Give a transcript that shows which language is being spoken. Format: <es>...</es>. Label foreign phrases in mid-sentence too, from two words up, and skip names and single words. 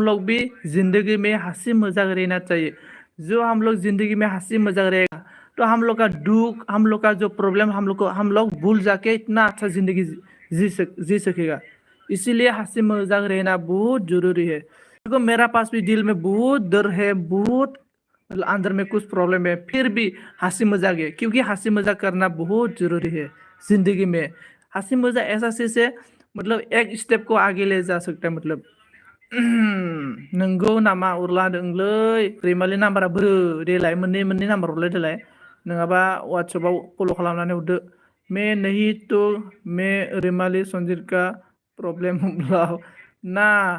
<hi>लोग भी जिंदगी में हंसी मजाक रहना चाहिए जो हम लोग जिंदगी में हंसी मजाक रहेगा तो हम लोग का दुख हम लोग का जो प्रॉब्लम हम लोग भूल जाके इतना अच्छा जिंदगी जी सकेगा इसीलिए हंसी मजाक रहना बहुत जरूरी है देखो मेरा पास भी दिल में बहुत डर है बहुत मतलब अंदर में कुछ प्रॉब्लम है फिर भी हंसी मजाक है क्योंकि हंसी मजाक करना बहुत जरूरी है जिंदगी में हंसी मजाक ऐसा चीज है मतलब एक स्टेप को आगे ले जा सकता है मतलब</hi> <brx>नंगौ नामा उरलादोंलै रैमालि नाम्बारा बोरो देलाय मोननै नाम्बार हरलाय देलाय नङाबा वाट्सएपआव फल' खालामनानै हरदो</brx> <hi>मैं नहीं तो मैं</hi> <brx>रैमालि संजीत</brx> <hi>का प्रॉब्लम ना</hi>